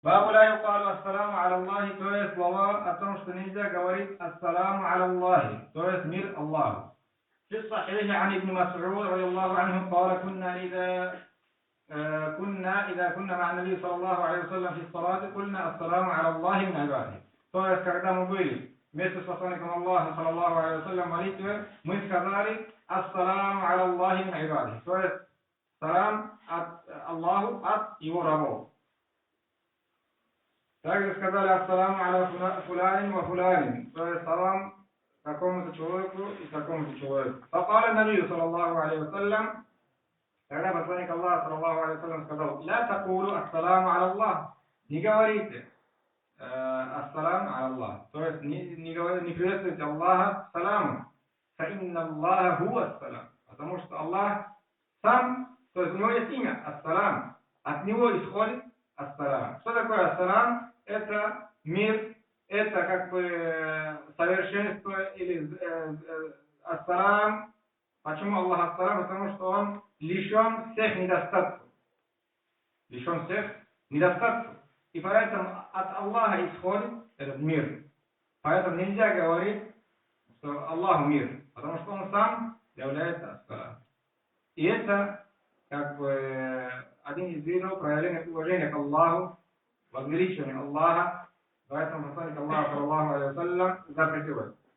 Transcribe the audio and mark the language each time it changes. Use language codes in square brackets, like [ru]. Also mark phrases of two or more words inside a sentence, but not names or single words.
[ar] باب لا يقال السلام على الله, [ru] то есть слова о том, что нельзя говорить [ar] السلام على الله, [ru] то есть мир Аллаху. [ar] في الصحيح عن ابن مسعود رضي الله عنه قال إذا كنا مع النبي صلى الله عليه وسلم في الصلاة قلنا السلام على الله من عباده. [ru] То есть, когда мы были вместе с посланником Аллаха, [ar] صلى الله عليه وسلم, [ru] в молитве, мы сказали [ar] السلام على الله من عباده, [ru] то есть салам от Аллаху от его рабов. Также сказали [ar] السلام على فلان وفلان, [ru] то есть салам такому-то человеку и такому-то человеку. [ar] فقال النبي صلى الله عليه وسلم, [ru] когда посланник Аллаха, [ar] صلى الله عليه وسلم, сказал: لا تقولوا السلام على الله, [ru] не говорите [ar] السلام على الله, [ru] то есть не приветствуйте Аллаха саламом, [ar] فإن الله هو السلام, [ru] потому что Аллах сам, то есть у него есть имя ассалам, от него исходит ассалам. Что такое ассалам? Это мир, это как бы совершенство или ассалам. Почему Аллах ассалам? Потому что он лишен всех недостатков. Лишен всех недостатков. И поэтому от Аллаха исходит этот мир. Поэтому нельзя говорить, что Аллах мир, потому что он сам является ассалам. И это как бы один из видов проявления уважения к Аллаху, возвеличивания Аллаха. Поэтому посланник Аллаха, [ar] صلى الله عليه وسلم, [ru] запретил это.